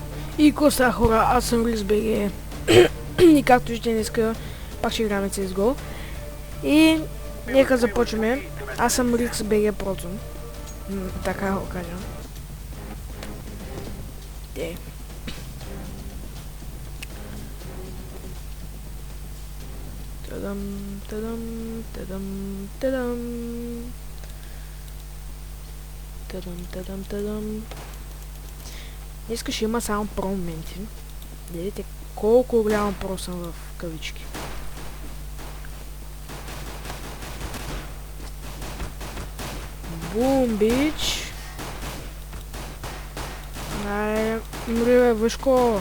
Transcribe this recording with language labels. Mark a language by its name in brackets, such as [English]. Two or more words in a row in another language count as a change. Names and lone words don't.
[Bulgarian] И коста хора, аз съм Рикс БГ. И както виждате днеска, пак ще играме CSGO. И нека започваме. Аз съм Рикс БГ Прото. Така го кажа. Де. Тадам, тадам, тадам, тадам. Тадам, тадам, тадам. Днеска ще има само про моменти. Видите колко голямо про съм в кавички. [English] Boom, bitch! [Bulgarian] Ай, мри бе, Въшко!